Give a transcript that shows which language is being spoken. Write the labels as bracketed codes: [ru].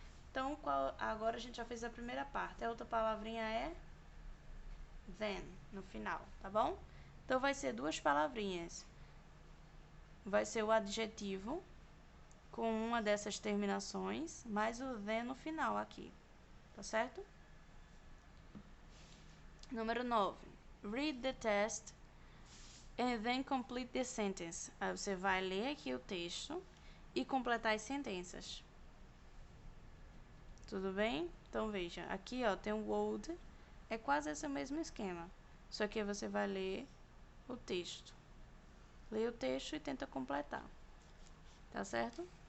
[pt] Então, agora a gente já fez a primeira parte. A outra palavrinha é then, no final, tá bom? Então, vai ser duas palavrinhas. Vai ser o adjetivo com uma dessas terminações, mais o then no final aqui. tá certo? Número 9. [en] Read the test and then complete the sentence. [pt] Aí você vai ler aqui o texto e completar as sentenças. Tudo bem? Então veja, aqui ó, tem o would, é quase esse mesmo esquema. Só que você vai ler o texto. Lê o texto e tenta completar. Tá certo?